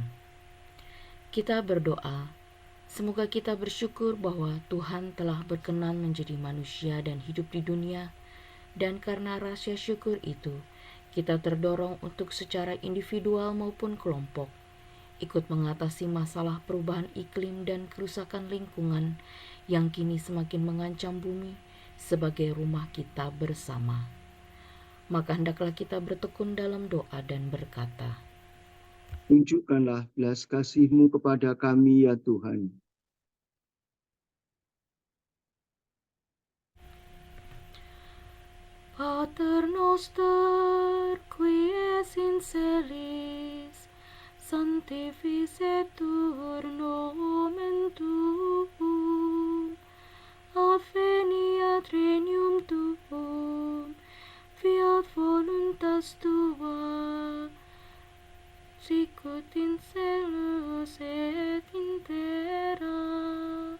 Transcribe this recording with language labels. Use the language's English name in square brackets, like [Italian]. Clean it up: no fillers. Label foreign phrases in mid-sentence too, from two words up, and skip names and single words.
[Indonesian] Kita berdoa, semoga kita bersyukur bahwa Tuhan telah berkenan menjadi manusia dan hidup di dunia, dan karena rasa syukur itu, kita terdorong untuk secara individual maupun kelompok, ikut mengatasi masalah perubahan iklim dan kerusakan lingkungan yang kini semakin mengancam bumi sebagai rumah kita bersama. Maka hendaklah kita bertekun dalam doa dan berkata, Tunjukkanlah belas kasih-Mu kepada kami ya Tuhan. [Latin] Pater noster, qui es in celis, sanctificetur nomen tuum, adveniat regnum tuum, fiat voluntas tua, sicut in caelos et in terra.